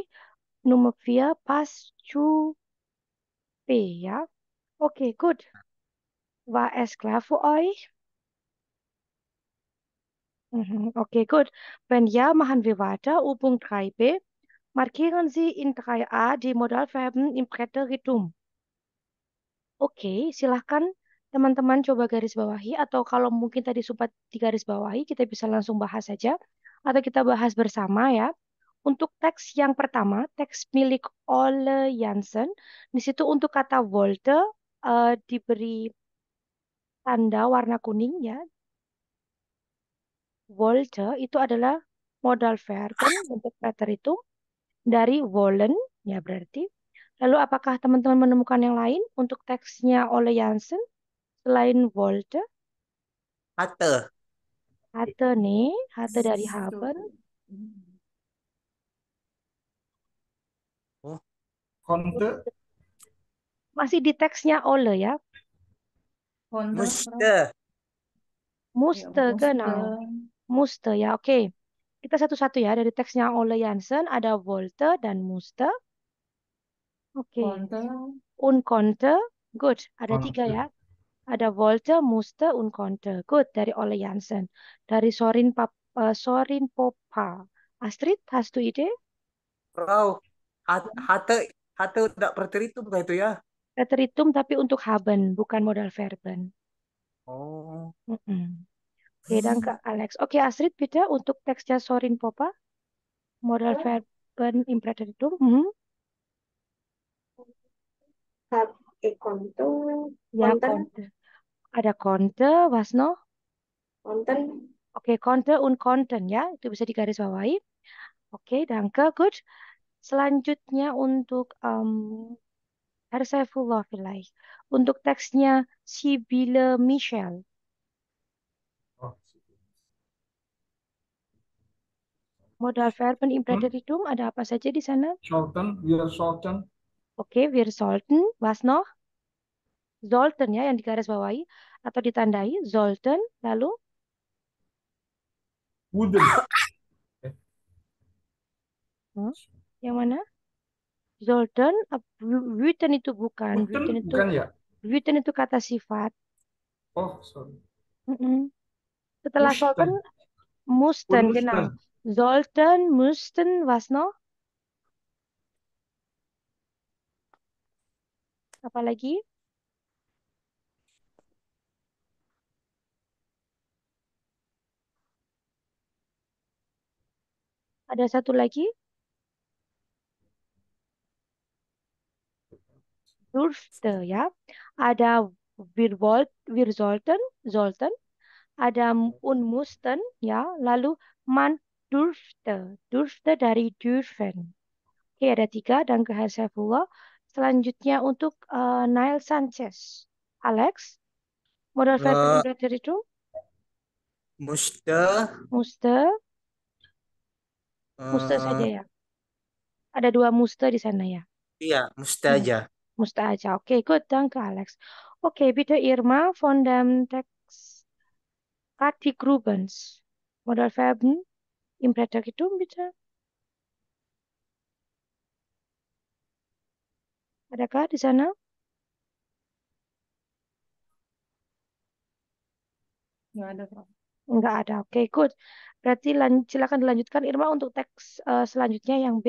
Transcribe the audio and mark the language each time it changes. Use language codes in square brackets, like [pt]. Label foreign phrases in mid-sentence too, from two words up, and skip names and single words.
[de] Nummer 4, Pascu B, ja. Oke, gut. War es klar für euch? Okay, gut. Wenn ja, machen wir weiter. Übung 3b. Markieren Sie in 3a die Modalverben im Präteritum. [id] Oke, silahkan teman-teman coba garis bawahi atau kalau mungkin tadi sempat di garis bawahi kita bisa langsung bahas saja atau kita bahas bersama ya. Untuk teks yang pertama, teks milik Ole Jansen, di situ untuk kata Volte diberi tanda warna kuning ya. Volte itu adalah [de] modal verben [id] bentuk preteritum dari wollen ya berarti. Lalu apakah teman-teman menemukan yang lain untuk teksnya Ole Jansen selain Volte? [de] Hatte. [id] Hatte nih, hatte dari haben. Oh, [de] Konnte, [id] Masih di teksnya Ole ya. [de] Konnte, Prof. musste. [id] Ya, [de] Muste, genau. Muste ya, oke. [id] Kita satu-satu ya. Dari teksnya Ole Jansen ada Volte dan Muste. Oke. [de] Konnte, Und konnte. [en] Good. [id] Ada tiga [de] konnte. [id] ya. Ada Volte, Muste, [de] und konnte. [id] Good. Dari Ole Jansen. Dari Sorin Popa. [de] Astrid, hast du Idee? [id] Frau, [de] hatte, hatte [id] tidak preteritum bukan itu ya? Preteritum tapi untuk haben, bukan [de] modal verben. Oh, Mm-mm. Oke, danke Alex. [id] Oke, Astrid, bitte untuk teksnya Sorin Popa. [de] Modal verben im Preteritum. Hab konto, [id] Ya, [de] konten, konnte. Ada konnte, was noch? konten, [id] Oke, [de] konnte und konnten ya. [id] Itu bisa digarisbawahi. Oke, danke. Good. Selanjutnya untuk Herr Saifullah vielleicht. Untuk teksnya Sibylle Michel. Oh, [de] Modal verben im Präteritum [id] ada apa saja di sana? [de] sollten, wir sollten, Oke, wir sollten. Was noch? [id] Sollten ya yang digarisbawahi atau ditandai. Sollten. Lalu [de] wurden. [id] hmm, yang mana? Sollten. Wüten itu bukan. Wurden bukan ya? Wüten itu kata sifat. [en] Oh, sorry. [id] Mm-mm. Setelah sollten, [de] Mussten. mussten, Und genau. mussten. Sollten, müssten, was noch? [id] Apa lagi? Ada satu lagi, durfte ya. Ada [de] wir sollten. [id] Ada [de] und mussten [id] ya. Lalu [de] man durfte [id] dari dürfen. Oke, ada tiga dan ke Herr Saifullah. Selanjutnya untuk Nail Sanchez. [de] Alex, modal verben eh, [id] imperator itu [de] musste, muste, muste saja eh, [id] ya. Ada dua muste di sana ya. iya, musste Hmm. aja. Musste aja. Oke, good. [de] Danke, Alex. Oke, bitte Irma von dem Text Kati Grubens. Modal verben im Präteritum, bitte. [id] Adakah di sana? nggak ada, Prof. Enggak ada. Oke, good. Berarti silakan dilanjutkan Irma untuk teks selanjutnya yang B.